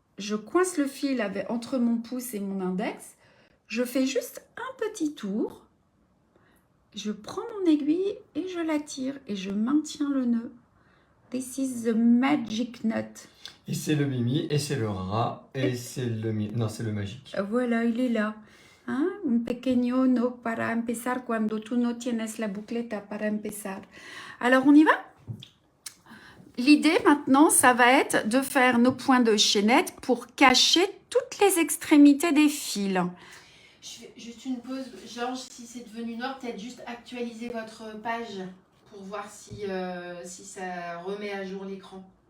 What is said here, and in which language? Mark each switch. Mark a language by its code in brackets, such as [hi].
[fr] Je coince le fil entre mon pouce et mon index. Je fais juste un petit tour. Je prends mon aiguille et je la tire et je maintiens le nœud. [en] This is the magic knot. [fr] Et c'est le mimi, et c'est le rat, et c'est le... Non, c'est le magique. Voilà, il est là. Hein? [es] Un pequeño no para empezar cuando tú no tienes la boucleta para empezar. [fr] Alors, on y va? L'idée maintenant, ça va être de faire nos points de chaînette pour cacher toutes les extrémités des fils. Je fais juste une pause. Georges, si c'est devenu noir, peut-être juste actualiser votre page pour voir si ça remet à jour l'écran.